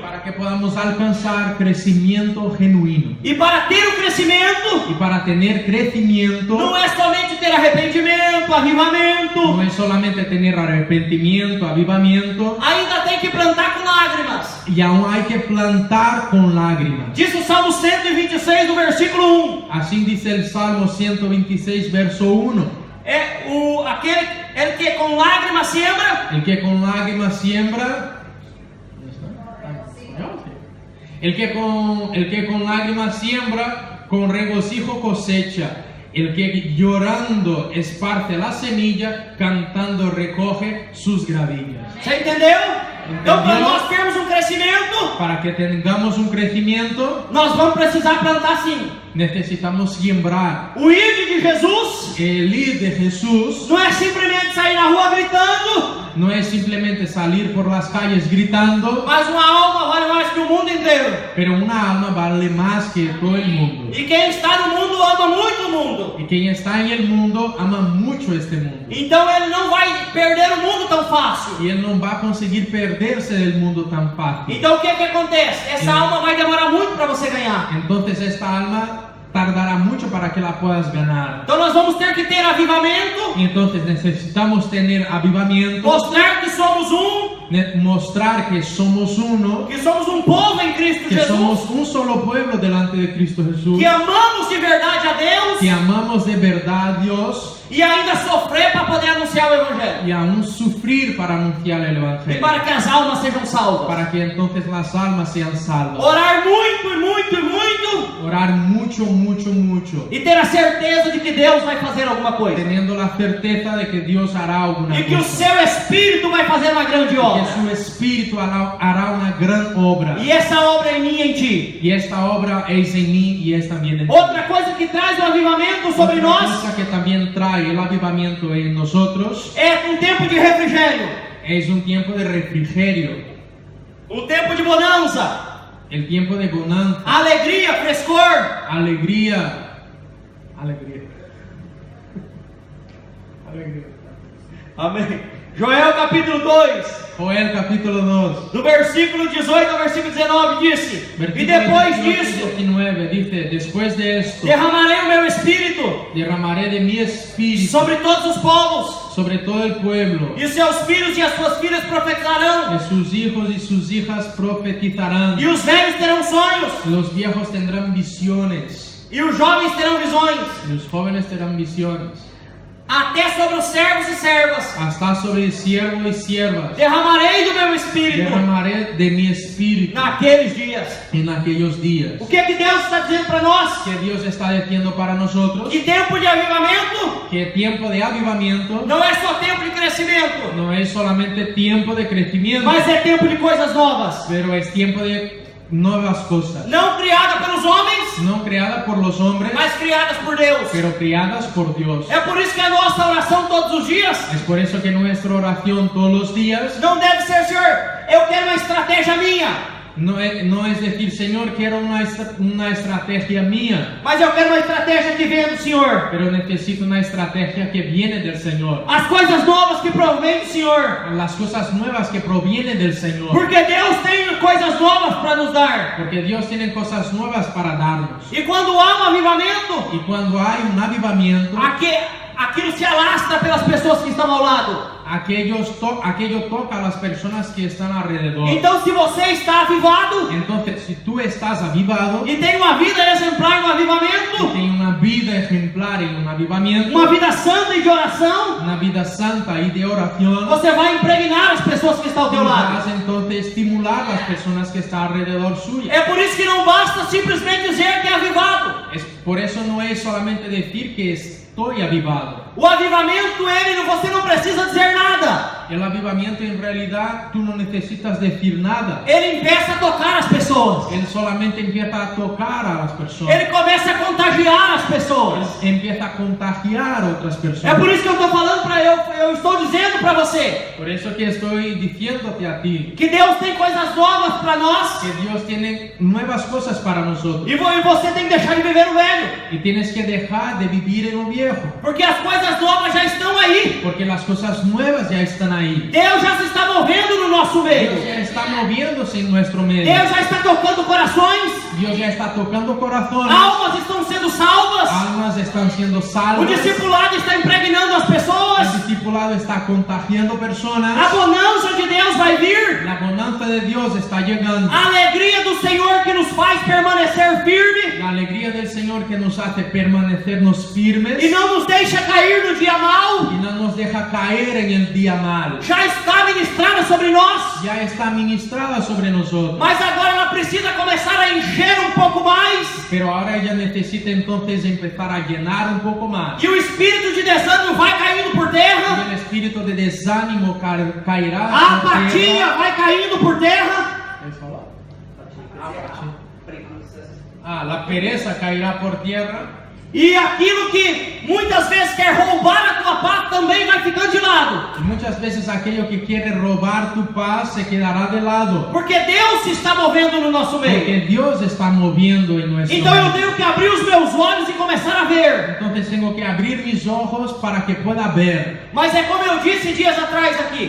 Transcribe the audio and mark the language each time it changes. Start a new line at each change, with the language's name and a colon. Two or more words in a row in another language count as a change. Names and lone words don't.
Spanish: para que podamos alcanzar crecimiento genuino.
Portuguese: E para ter o crescimento,
Spanish: Y para tener crecimiento
Portuguese: não é somente ter arrependimento, avivamento,
Spanish: no es solamente tener arrepentimiento, avivamiento,
Portuguese: ainda tem que plantar com lágrimas.
Spanish: y aún hay que plantar con lágrimas.
Portuguese: Diz o Salmo 126, no versículo 1.
Spanish: Así dice el Salmo 126, verso 1.
Portuguese: Aquele que com lágrimas siembra,
Spanish: El que con lágrimas siembra. El que con lágrimas siembra, con regocijo cosecha. El que llorando esparce la semilla, cantando recoge sus gravillas.
Portuguese: você entendeu? Então, para Entendeu? nós termos um crescimento,
Spanish: Para que tengamos un crecimiento,
Portuguese: nós vamos precisar plantar sim.
Spanish: necesitamos siembrar.
Portuguese: O ID de Jesus
Spanish: El ir de Jesús
Portuguese: não é simplesmente sair na rua gritando,
Spanish: no es simplemente salir por las calles gritando,
Portuguese: mas uma alma vale mais que o mundo inteiro.
Spanish: pero una alma vale más que todo el mundo.
Portuguese: E quem está no mundo ama muito o mundo.
Spanish: Y quien está en el mundo ama mucho este mundo.
Portuguese: Então ele não vai perder o mundo tão fácil.
Spanish: Y él no va a conseguir perderse del mundo tan fácil.
Portuguese: Então o que acontece? Essa alma vai demorar muito para você ganhar.
Spanish: Entonces esta alma tardará mucho para que la puedas ganar.
Portuguese: Então nós vamos ter que ter avivamento,
Spanish: Y entonces necesitamos tener avivamiento,
Portuguese: mostrar que somos
Spanish: mostrar que somos uno,
Portuguese: que somos um povo em Cristo que Jesus,
Spanish: somos un solo pueblo delante de Cristo Jesús,
Portuguese: que amamos de verdade a Deus
Spanish: que amamos de verdad a Dios
Portuguese: e ainda sofrer para poder anunciar o Evangelho.
Spanish: y aún sufrir para anunciar el
Portuguese: E
Spanish: Evangelio,
Portuguese: para que as almas sejam salvas.
Spanish: para que entonces las almas sean salvas.
Portuguese: Orar muito e muito e muito.
Spanish: Orar mucho, mucho, mucho,
Portuguese: E ter a certeza de que Deus vai fazer alguma coisa.
Spanish: teniendo la certeza de que Dios hará alguna
Portuguese: E que o
Spanish: cosa,
Portuguese: seu Espírito vai fazer uma grande
Spanish: que
Portuguese: obra.
Spanish: su Espíritu hará una gran obra.
Portuguese: E essa obra é em mim e em ti.
Spanish: Y esta obra es en mí y es también en ti.
Portuguese: Outra coisa que traz o avivamento sobre
Spanish: Otra
Portuguese: nós
Spanish: cosa que también trae el avivamiento en nosotros
Portuguese: é um tempo de refrigério,
Spanish: es un tiempo de refrigerio,
Portuguese: um tempo de bonança,
Spanish: el tiempo de bonanza,
Portuguese: alegria, frescor.
Spanish: alegría.
Portuguese: Amém. Joel capítulo 2,
Spanish: Joel capítulo 2,
Portuguese: do versículo 18 ao versículo 19 disse: E
Spanish: versículo
Portuguese: depois
Spanish: 18 y
Portuguese: disso
Spanish: 19 dice: después de esto
Portuguese: derramarei o meu espírito
Spanish: derramaré de mi espíritu
Portuguese: sobre todos os povos,
Spanish: sobre todo el pueblo,
Portuguese: e seus filhos e as suas filhas profetizarão,
Spanish: y sus hijos y sus hijas profetizarán,
Portuguese: e os velhos terão sonhos,
Spanish: los viejos tendrán visiones,
Portuguese: e os jovens terão visões,
Spanish: y los jóvenes tendrán visiones,
Portuguese: até sobre os servos e servas
Spanish: hasta sobre siervos y siervas
Portuguese: derramarei do meu espírito
Spanish: derramaré de mi espíritu
Portuguese: naqueles dias.
Spanish: en aquellos días.
Portuguese: O que Deus está dizendo para nós?
Spanish: Que Dios está diciendo para nosotros
Portuguese: Que tempo de avivamento
Spanish: que tiempo de avivamiento
Portuguese: não é só tempo de crescimento,
Spanish: no es solamente tiempo de crecimiento,
Portuguese: mas é tempo de coisas novas,
Spanish: pero es tiempo de nuevas cosas,
Portuguese: não criadas pelos homens,
Spanish: no creadas por los hombres,
Portuguese: mas criadas por Deus.
Spanish: pero creadas por Dios.
Portuguese: É por isso que a nossa oração todos os dias
Spanish: Es por eso que nuestra oración todos los días
Portuguese: não deve ser: Senhor, eu quero uma estratégia minha,
Spanish: no es decir, Señor, quiero una estrategia mía,
Portuguese: mas eu quero uma estratégia que venha do Senhor.
Spanish: pero necesito una estrategia que viene del Señor.
Portuguese: As coisas novas que provém do Senhor,
Spanish: Las cosas nuevas que provienen del Señor.
Portuguese: porque Deus tem coisas novas para nos dar.
Spanish: Porque Dios tiene cosas nuevas para darnos.
Portuguese: E quando há um avivamento,
Spanish: Y cuando hay un avivamiento,
Portuguese: aquilo se alastra pelas pessoas que estão ao lado.
Spanish: aquello toca a las personas que están alrededor.
Portuguese: Então, se você está avivado
Spanish: Entonces, si tú estás avivado
Portuguese: e tem uma vida exemplar no
Spanish: y
Portuguese: avivamento,
Spanish: tienes una vida ejemplar en un avivamiento,
Portuguese: uma vida santa e de oração,
Spanish: una vida santa y de oración,
Portuguese: você vai impregnar as pessoas que estão ao teu lado.
Spanish: vas entonces estimular a las personas que están alrededor suya.
Portuguese: É por isso que não basta simplesmente dizer que é avivado.
Spanish: Por eso no es solamente decir que estoy avivado.
Portuguese: O avivamento, você não precisa dizer nada.
Spanish: El avivamiento en realidad tú no necesitas decir nada.
Portuguese: Ele empieza a tocar as pessoas.
Spanish: Él solamente empieza a tocar a las personas.
Portuguese: Ele começa a contagiar as pessoas.
Spanish: Empieza a contagiar a otras
Portuguese: É
Spanish: personas.
Portuguese: por isso que eu estou falando eu estou dizendo para você
Spanish: Por eso que estoy diciéndote a ti
Portuguese: que Deus tem coisas novas para nós
Spanish: que Dios tiene nuevas cosas para nosotros.
Portuguese: e você tem que deixar de viver o velho,
Spanish: Y tienes que dejar de vivir en lo viejo.
Portuguese: porque as coisas novas já estão aí.
Spanish: Porque las cosas nuevas ya están ahí.
Portuguese: Deus já se está movendo no nosso meio.
Spanish: Dios ya está moviéndose en nuestro medio.
Portuguese: Deus já está tocando corações.
Spanish: Dios ya está tocando corazones.
Portuguese: Almas estão sendo salvas.
Spanish: Almas están siendo
Portuguese: O
Spanish: salvas.
Portuguese: discipulado está impregnando as
Spanish: El
Portuguese: pessoas.
Spanish: discipulado está contagiando
Portuguese: A
Spanish: personas.
Portuguese: bonança de Deus vai vir.
Spanish: La bonanza de Dios está llegando.
Portuguese: A alegria do Senhor que nos faz permanecer firme
Spanish: La alegría del Señor que nos hace permanecernos firmes
Portuguese: e não nos deixa cair no dia mau.
Spanish: y no nos deja caer en el día mal.
Portuguese: Já está ministrada sobre nós.
Spanish: Ya está ministrada sobre nosotros.
Portuguese: Mas agora ela precisa começar a encher um pouco mais.
Spanish: Pero ahora ella necesita entonces empezar a llenar un poco más.
Portuguese: E o espírito de desânimo vai caindo por
Spanish: Y
Portuguese: terra.
Spanish: el espíritu de desánimo caerá.
Portuguese: A
Spanish: por
Portuguese: apatia
Spanish: tierra.
Portuguese: vai caindo por terra.
Spanish: La pereza caerá por tierra.
Portuguese: E aquilo que muitas vezes quer roubar a tua paz também vai ficando de lado.
Spanish: Y muchas veces aquello que quiere robar tu paz se quedará de lado.
Portuguese: Porque Deus se está movendo no nosso meio.
Spanish: Porque Dios está moviendo en nuestro
Portuguese: Então eu
Spanish: medio.
Portuguese: tenho que abrir os meus olhos e começar a ver.
Spanish: Entonces tengo que abrir mis ojos para que pueda ver.
Portuguese: Mas é como eu disse dias atrás aqui.